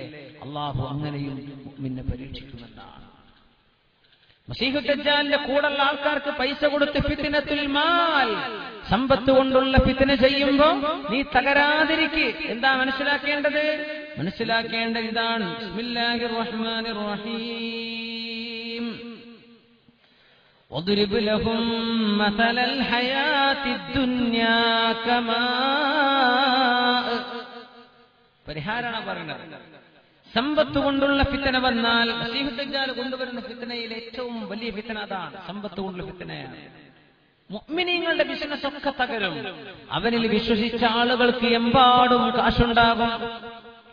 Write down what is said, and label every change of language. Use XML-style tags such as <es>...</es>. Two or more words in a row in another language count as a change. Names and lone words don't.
<ml>അള്ളാഹു അങ്ങനെയും മുഅ്മിനെ പരീക്ഷിക്കുമെന്നാണ്. മസീഹു ദജ്ജാലിന്റെ കൂടെയുള്ള ആൾക്കാർക്ക് പൈസ കൊടുത്ത്</ml> <ar>فتنة المال,</ar> <ml>സമ്പത്ത് കൊണ്ടുള്ള ഫിത്ന ചെയ്യുമ്പോ നീ തകരാതിരിക്ക്. എന്താ മനസ്സിലാക്കേണ്ടത്? മനസ്സിലാക്കേണ്ടത് ഇതാണ്.</ml> <ar>بسم الله الرحمن الرحيم. وَاضْرِبْ لَهُم مَّثَلَ الْحَيَاةِ الدُّنْيَا كَمَاءٍ.</ar> <ml>പരിഹാരമാണ് പറയുന്നത്. സമ്പത്ത് കൊണ്ടുള്ള ഫിത്ന വന്നാൽ, മസീഹു ദജ്ജാൽ കൊണ്ടുവരുന്ന ഫിത്നയിൽ ഏറ്റവും വലിയ ഫിത്ന അതാണ്. സമ്പത്ത് കൊണ്ടുള്ള ഫിത്നയാണ്. മുഅ്മിനീങ്ങളുടെ ബിസിനസ് ഒക്കെ തകരും. അവനിൽ വിശ്വസിച്ച ആളുകൾക്ക് എമ്പാടും കാശുണ്ടാകും.</ml>